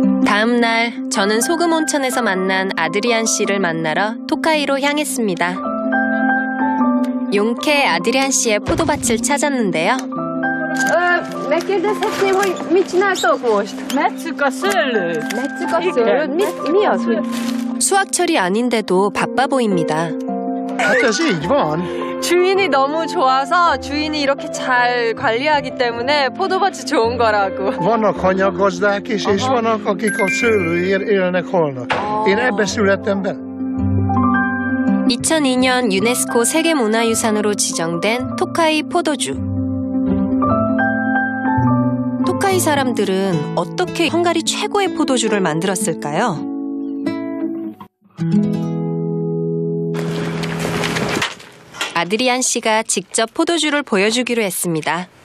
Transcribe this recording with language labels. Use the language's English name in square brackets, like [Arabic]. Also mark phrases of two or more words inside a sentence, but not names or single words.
[Korean] 다음 날 저는 소금 온천에서 만난 아드리안 씨를 만나러 토카이로 향했습니다. 용케 아드리안 씨의 포도밭을 찾았는데요. [Hungarian] Megkérdezhetném, hogy mit csináltok most? Metszük a szőlőt. Metszük a szőlőt? Mi az, hogy... [Korean] 수확철이 아닌데도 바빠 보입니다. [Hungarian] Hát ez így van. [Korean] 주인이 너무 좋아서 주인이 이렇게 잘 관리하기 때문에 포도밭이 좋은 거라고. [Hungarian] Vannak hanyaggazdák is, és vannak, akik a szőlőért élnek, halnak. Én ebbe születtem be. [Korean] 2002년 유네스코 세계문화유산으로 지정된 토카이 포도주. 토카이 사람들은 어떻게 헝가리 최고의 포도주를 만들었을까요? 아드리안 씨가 직접 포도주를 보여주기로 했습니다.